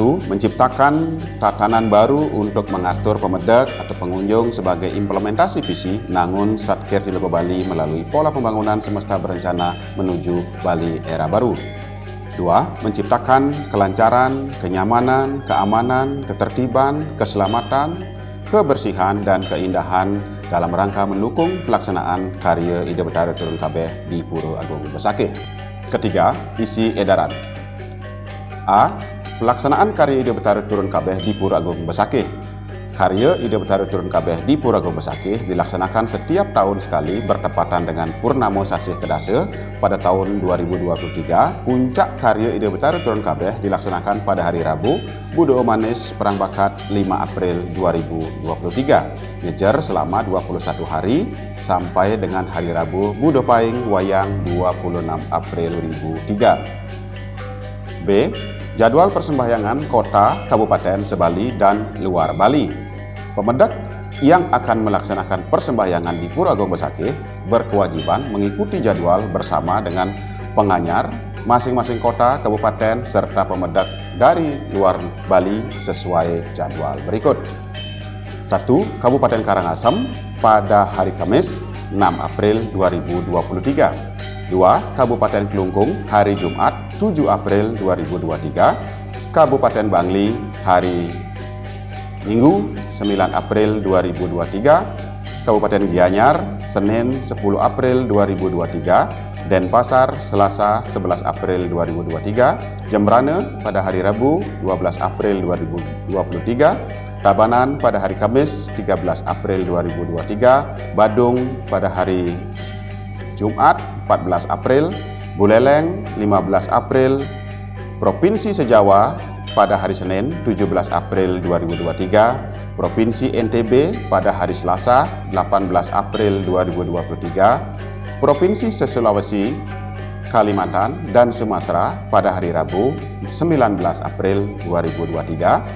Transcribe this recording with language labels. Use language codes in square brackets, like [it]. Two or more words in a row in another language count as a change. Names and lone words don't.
[id] Menciptakan tatanan baru untuk mengatur pemedek atau pengunjung sebagai implementasi visi Nangun Satkir di Bali melalui pola pembangunan semesta berencana menuju Bali era baru. 2. Menciptakan kelancaran, kenyamanan, keamanan, ketertiban, keselamatan, kebersihan, dan keindahan dalam rangka mendukung pelaksanaan karya Ida Betara Turun Kabeh di Pura Agung Besakih. Ketiga, isi edaran. A. Pelaksanaan karya Ida Betara Turun Kabeh di Pura Agung Besakih. Karya Ida Betara Turun Kabeh di Pura Agung Besakih dilaksanakan setiap tahun sekali bertepatan dengan Purnamo Sasih Kedasa pada tahun 2023. Puncak karya Ida Betara Turun Kabeh dilaksanakan pada hari Rabu, Budo Manis Perang Bakat 5 April 2023. Ngejar selama 21 hari sampai dengan hari Rabu, Budo Paing Wayang 26 April 2003. B. Jadwal persembahyangan kota, kabupaten, sebali, dan luar Bali. Pemedek yang akan melaksanakan persembahyangan di Pura Agung Besakih berkewajiban mengikuti jadwal bersama dengan penganyar masing-masing kota, kabupaten, serta pemedek dari luar Bali sesuai jadwal berikut. 1. Kabupaten Karangasem pada hari Kamis 6 April 2023. 2. Kabupaten Kelungkung hari Jumat 7 April 2023. Kabupaten Bangli hari Minggu 9 April 2023. Kabupaten Gianyar Senin 10 April 2023. Denpasar Selasa 11 April 2023. Jembrana pada hari Rabu 12 April 2023. Tabanan pada hari Kamis 13 April 2023. Badung pada hari Jumat 14 April, Buleleng 15 April, Provinsi Sejawa pada hari Senin 17 April 2023, Provinsi NTB pada hari Selasa 18 April 2023, Provinsi Sulawesi, Kalimantan, dan Sumatera pada hari Rabu 19 April 2023.